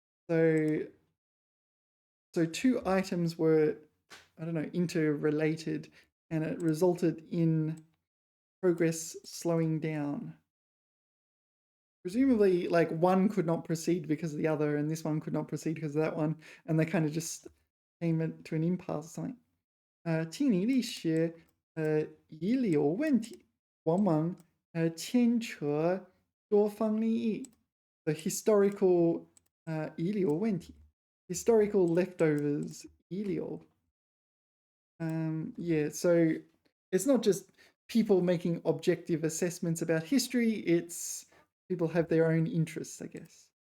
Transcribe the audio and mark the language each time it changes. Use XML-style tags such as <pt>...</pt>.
<en>So two items were, I don't know, interrelated, and it resulted in progress slowing down. Presumably, like one could not proceed because of the other, and this one could not proceed because of that one, and they kind of just came to an impasse or something.</en> <zh>听力历史遗留问题往往牵扯多方利益</zh> <en>the historical 遗留问题 historical leftovers 遗留 yeah, so it's not just people making objective assessments about history, it's people have their own interests, I guess.</en>